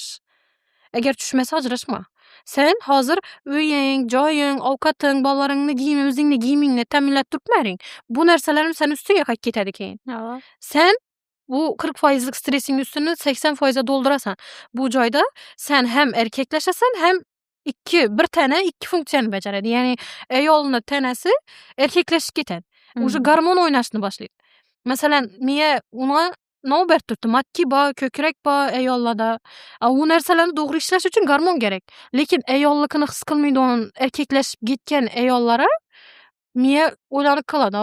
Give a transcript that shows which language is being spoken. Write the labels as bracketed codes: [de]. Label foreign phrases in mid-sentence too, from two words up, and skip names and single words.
[uz] Agar tushmasa ajrashma. Sen hozir uying, joying, ovqating, bolalaringni kiyimi, o'zingni kiyimingni ta'minlab turibmaring. Bu narsalarni sen ustiga qaytib ketadi keyin. Sen bu 40%lik stressing ustini 80% doldurasan. Bu joyda sen hem erkaklashasan, hem bir tana ikki funksiyani bajaradi. Ya'ni ayolning tanasi erkaklashib ketadi. Уже gormon o'ynashni boshlaydi. Masalan, miya uni navbat turibdi. Matki bor, ko'krak bor ayollarda. U narsalarni to'g'ri ishlash uchun gormon kerak. Lekin ayollikni his qilmaydigan, erkaklashib ketgan ayollara miya o'ylanib qoladi.